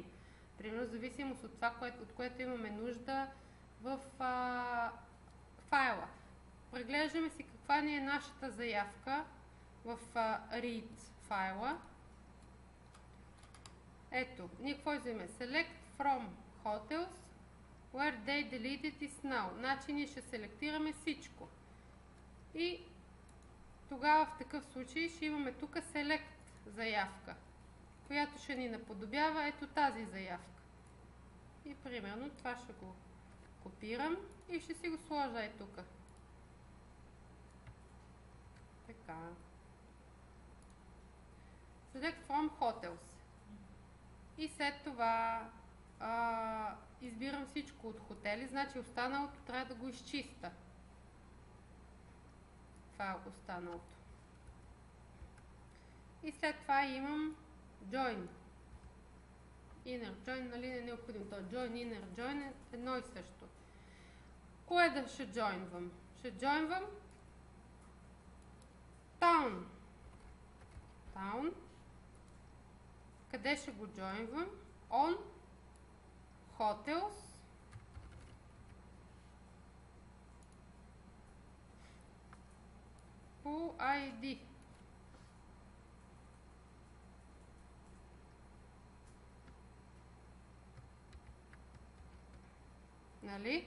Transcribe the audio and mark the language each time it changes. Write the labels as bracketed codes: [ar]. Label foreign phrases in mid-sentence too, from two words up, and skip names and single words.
[bg] Примерно в зависимост от това, от което имаме нужда в файла. Преглеждаме си каква ни е нашата заявка в read файла. Ето, ние какво вземем? [en] Select from hotels where they deleted is now. [bg] Значи ние ще селектираме всичко. И тогава в такъв случай ще имаме тук select заявка, която ще ни наподобява ето тази заявка. И примерно това ще го копирам и ще си го сложа ето тук. Така. [en] Select from hotels. [bg] И след това избирам всичко от хотели, значи останалото трябва да го изчиста. Това е останалото. И след това имам join. [en] Inner join, [bg] нали не е необходимо. То join, [en] inner join [bg] е едно и също. Кое да ще joinвам? Ще joinвам town. Town. Къде ще го joinвам? [en] On hotels по ID. [bg] Нали?